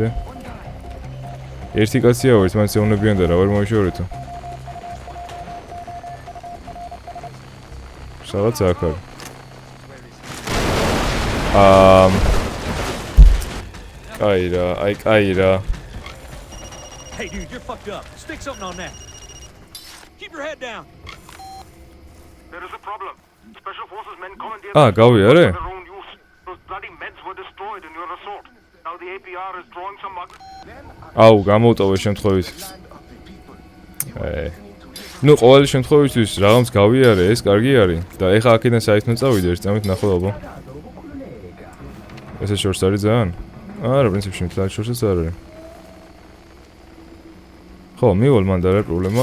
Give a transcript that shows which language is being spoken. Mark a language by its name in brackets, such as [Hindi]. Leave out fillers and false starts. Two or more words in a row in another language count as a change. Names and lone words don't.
[Georgian] ერთი კაცია ვარ, მაინც ეუნებიან და რა ვერ მოიშორეთო. სადაც აქ არის. კაი რა. [English] Hey dude, you're fucked up. Stick something on that. Keep your head down. There is a problem. Special forces men commandeered [Georgian] გავიარე? [English] their own use. Those bloody meds were destroyed in your assault. Now the APR is drawing some [Georgian] აუ, გამოვტოვე შემთხვევით. ნუ ყოველი შემთხვევისთვის რაღაც გავიარე, ეს კარგი არის და ეხა აქედან საერთოდ წავიდე, ერთ წამით ნახო აბა. ესე შორს არის ძალიან? არა, პრინციპში მთლად შორსაც არ არის. ხო, მივალ მან და რა პრობლემა.